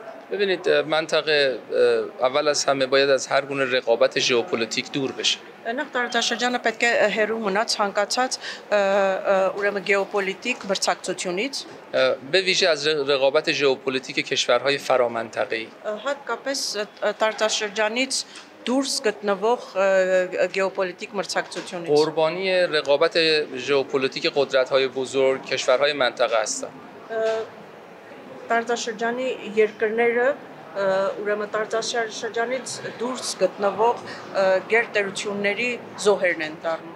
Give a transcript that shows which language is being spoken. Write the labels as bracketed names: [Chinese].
[Persian] ببینید منطقه اول از همه باید از هر گونه رقابت ژئوپلیتیک دور بشه. [Armenian] Նախ տարածաշրջանը պետք է հերու մնա ցանկացած ուրեմն գեոպոլիտիկ մրցակցությունից [Persian] به ویژه از رقابت ژئوپلیتیک کشورهای فرامنطقه‌ای. [Armenian] հատկապես տարածաշրջանից դուրս գտնվող գեոպոլիտիկ մրցակցությունից [Persian] قربانی رقابت ژئوپلیتیک قدرت‌های بزرگ کشورهای منطقه هستند. [Armenian] տարածաշրջանի երկրները ուրեմն տարածաշրջանից դուրս գտնվող գերտերությունների զոհերն են դառնում.